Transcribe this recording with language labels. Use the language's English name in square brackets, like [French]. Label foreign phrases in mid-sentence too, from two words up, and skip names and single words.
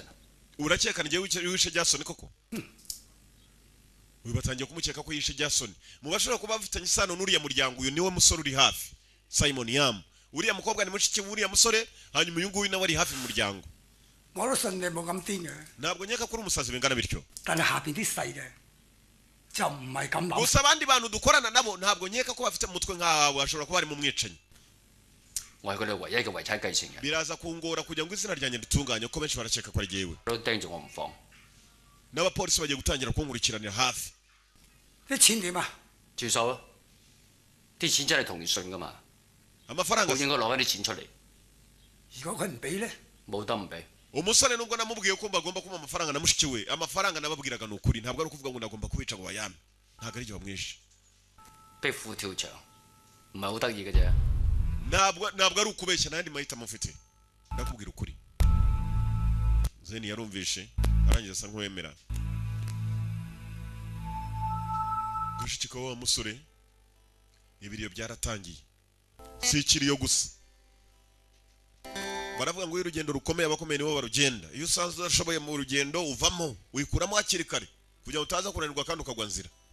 [Kinyarwanda] urakeka ngiye wishe Jason koko wibatangiye kumukeka ko yishe Jason mu bashobora kuba bafitanye isano n'uriya muryango uyu niwe musore uri hafi Simon Yam uriya mukobwa ni mushiki wuriya musore hanyuma uyu nguyu nawe ari hafi mu muryango [Cantonese] Morrison ne mo 咁癲嘅 [Kinyarwanda] ntabwo nyeka kuri umusazi bingana bityo [Cantonese] 但係下邊啲細嘅就唔係咁諗 [Kinyarwanda] gusa abandi bantu dukorana nabo ntabwo nyeka ko bafite mutwe nkawe bashobora kuba ari mu mwicanyi biraza kungora kugira ngo izina ryanjye ritunganye ko benshi baraceka ko ari jewe n'abapolisi bagiye gutangira kunkurikiranira hafi [Cantonese] 啲錢點啊？住手啊！啲錢真係同你信噶嘛？ [Kinyarwanda] amafaranga [Cantonese] 我應該攞翻啲錢出嚟。如果佢唔俾咧，冇得唔俾。 [Kinyarwanda] umusore nubwo namubwiye ko bagomba kuma amafaranga na mushiki we amafaranga nababwiraga n'ukuri ntabwo ari ukuvuga ngo nagomba kubica ngo bayame ntabwo ari gihe bamwishe [Cantonese] 壁虎跳牆唔係好得意嘅啫。 [Kinyarwanda] ntabwo ari ukubeshya nandi mahitamo mfite ndakubwira ukuri Zeni yarumvishe arangiza asa nk'uwemera gushikika wa musore ibiriyo byaratangiye si ikiriyo gusa baravuga ngo urugendo rukomeye abakomeye nibo barugenda iyo usanzwe udashoboye mu rugendo uvamo wikuramo hakiri kare kugira utaza kunanirwa kandi ukagwa nzira